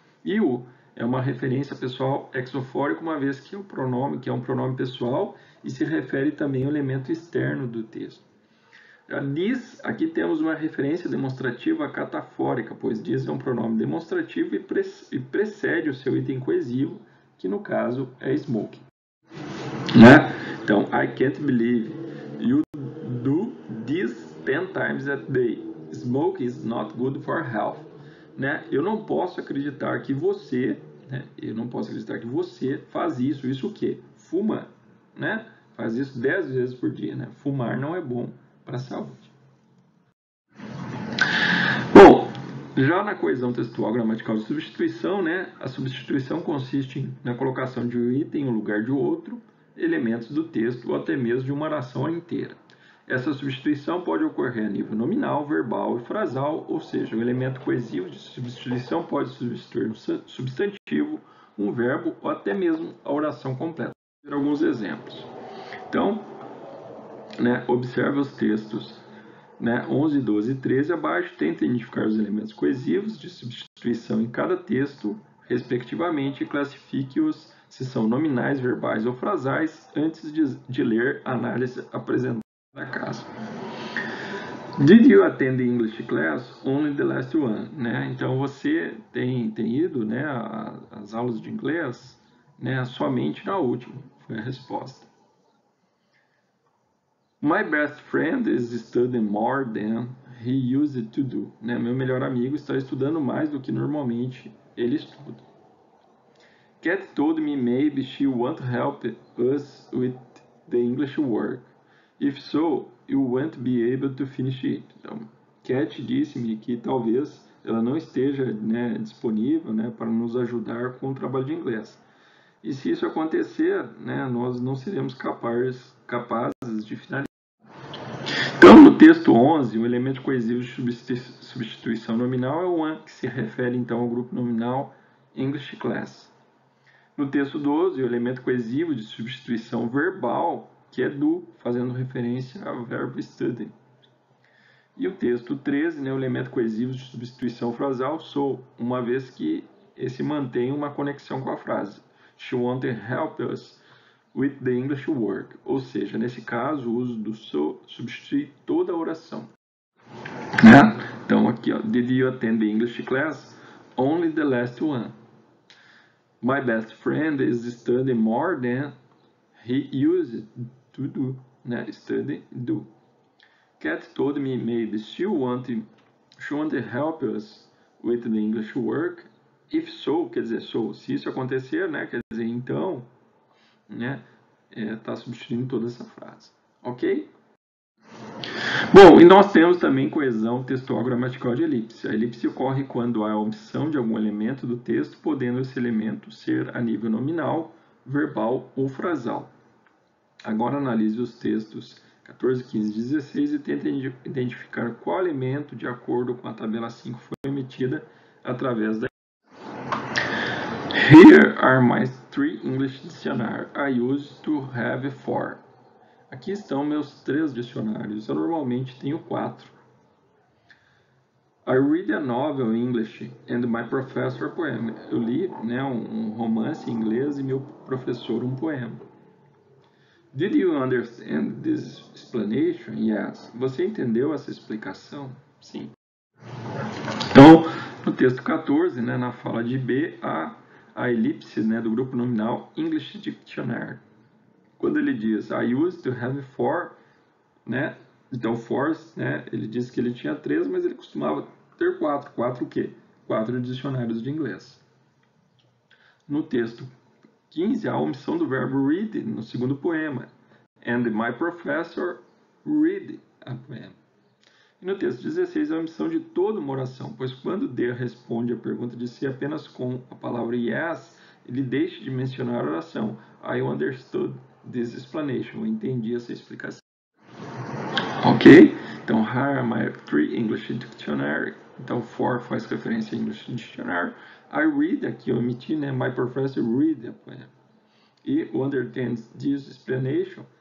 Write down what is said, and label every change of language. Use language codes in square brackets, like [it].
[pt] E o é uma referência pessoal exofórica, uma vez que o pronome, que é um pronome pessoal, e se refere também ao elemento externo do texto. Diz, aqui temos uma referência demonstrativa catafórica, pois diz é um pronome demonstrativo e precede o seu item coesivo, que no caso é smoking. Né? [en] Então, I can't believe you do this 10 times a day. Smoke is not good for health. [pt] Né? Eu não posso acreditar que você, né? Eu não posso acreditar que você faz isso. Isso o quê? Fuma, né? Faz isso 10 vezes por dia, né? Fumar não é bom para a saúde. Bom, já na coesão textual gramatical de substituição, né? A substituição consiste na colocação de um item no lugar de outro, elementos do texto ou até mesmo de uma oração inteira. Essa substituição pode ocorrer a nível nominal, verbal e frasal, ou seja, o elemento coesivo de substituição pode substituir um substantivo, um verbo ou até mesmo a oração completa. Vou dar alguns exemplos. Então, né, observe os textos, né, 11, 12 e 13 abaixo, tenta identificar os elementos coesivos de substituição em cada texto, respectivamente, e classifique-os se são nominais, verbais ou frasais, antes de ler a análise apresentada da casa. [en] Did you attend the English class? Only the last one. Né? [pt] Então, você tem ido, né, às aulas de inglês, né, somente na última, foi a resposta. [en] My best friend is studying more than he used to do. [pt] Né? Meu melhor amigo está estudando mais do que normalmente ele estuda. [en] Cat told me maybe she won't help us with the English work. If so, you won't be able to finish it. [pt] Então, Cat disse-me que talvez ela não esteja, né, disponível, né, para nos ajudar com o trabalho de inglês. E se isso acontecer, né, nós não seremos capazes de finalizar. Então, no texto 11, o elemento coesivo de substituição nominal é o one, que se refere então ao grupo nominal English Class. No texto 12, o elemento coesivo de substituição verbal, que é do, fazendo referência ao verbo study. E o texto 13, né, o elemento coesivo de substituição frasal, so, uma vez que esse mantém uma conexão com a frase. [en] She wanted help us with the English work. [pt] Ou seja, nesse caso, o uso do so substitui toda a oração. Né? Então, aqui, ó, [en] did you attend the English class? Only the last one. My best friend is studying more than he used to do. Né? Study, do. Cat told me maybe she wanted help us with the English work. If so, [pt] quer dizer, so, se isso acontecer, né, quer dizer, então, né, está substituindo toda essa frase, ok? Bom, e nós temos também coesão textual gramatical de elipse. A elipse ocorre quando há a omissão de algum elemento do texto, podendo esse elemento ser a nível nominal, verbal ou frasal. Agora analise os textos 14, 15 e 16 e tente identificar qual elemento, de acordo com a tabela 5, foi emitida através da... [en] Here are my 3 English dictionaries I used to have 4. [pt] Aqui estão meus 3 dicionários. Eu normalmente tenho 4. [en] I read a novel in English and my professor a poem. [pt] Eu li, né, um romance em inglês e meu professor um poema. [en] Did you understand this explanation? Yes. [pt] Você entendeu essa explicação? Sim. Então, no texto 14, né, na fala de B, a elipse, né, do grupo nominal English Dictionary. Quando ele diz [en] I used to have 4, [pt] né, então 4, né, ele diz que ele tinha 3, mas ele costumava ter 4. 4 o quê? 4 dicionários de inglês. No texto 15, a omissão do verbo read no segundo poema. [en] And my professor read a poem. [pt] E no texto 16, a omissão de toda uma oração, pois quando D responde a pergunta de si apenas com a palavra yes, ele deixa de mencionar a oração. [en] I understood this explanation. [pt] Eu entendi essa explicação. Ok? [en] Então, here are my 3 English Dictionary. [pt] Então, 4 faz referência a English Dictionary. [en] I read, [pt] aqui eu omiti, né? [en] My professor read a poem. E understands this explanation?